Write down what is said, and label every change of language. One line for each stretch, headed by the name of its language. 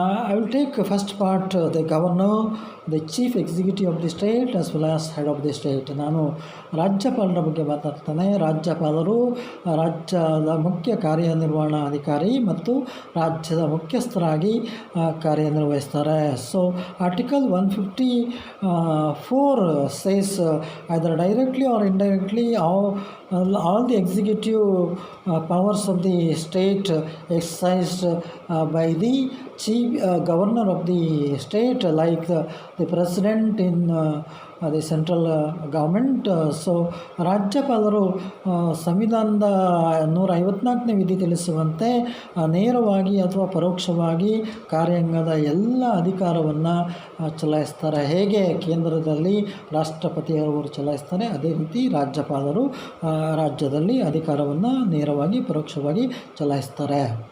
English: I will take first part, the governor, the chief executive of the state as well as head of the state.
Kannada: ನಾನು ರಾಜ್ಯಪಾಲರ ಬಗ್ಗೆ ಮಾತಾಡ್ತೇನೆ. ರಾಜ್ಯಪಾಲರು ರಾಜ್ಯದ ಮುಖ್ಯ ಕಾರ್ಯನಿರ್ವಹಣಾಧಿಕಾರಿ ಮತ್ತು ರಾಜ್ಯದ ಮುಖ್ಯಸ್ಥರಾಗಿ ಕಾರ್ಯನಿರ್ವಹಿಸ್ತಾರೆ.
English: Article 154 says either directly or indirectly all the executive powers of the state exercised by the chief governor of the state, like the president in the central government.
Kannada: ರಾಜ್ಯಪಾಲರು ಸಂವಿಧಾನದ 154ನೇ ವಿಧಿ ತಿಳಿಸುವಂತೆ ನೇರವಾಗಿ ಅಥವಾ ಪರೋಕ್ಷವಾಗಿ ಕಾರ್ಯಾಂಗದ ಎಲ್ಲ ಅಧಿಕಾರವನ್ನು ಚಲಾಯಿಸ್ತಾರೆ. ಹೇಗೆ ಕೇಂದ್ರದಲ್ಲಿ ರಾಷ್ಟ್ರಪತಿಯವರು ಚಲಾಯಿಸ್ತಾರೆ, ಅದೇ ರೀತಿ ರಾಜ್ಯಪಾಲರು ರಾಜ್ಯದಲ್ಲಿ ಅಧಿಕಾರವನ್ನು ನೇರವಾಗಿ ಪರೋಕ್ಷವಾಗಿ ಚಲಾಯಿಸ್ತಾರೆ.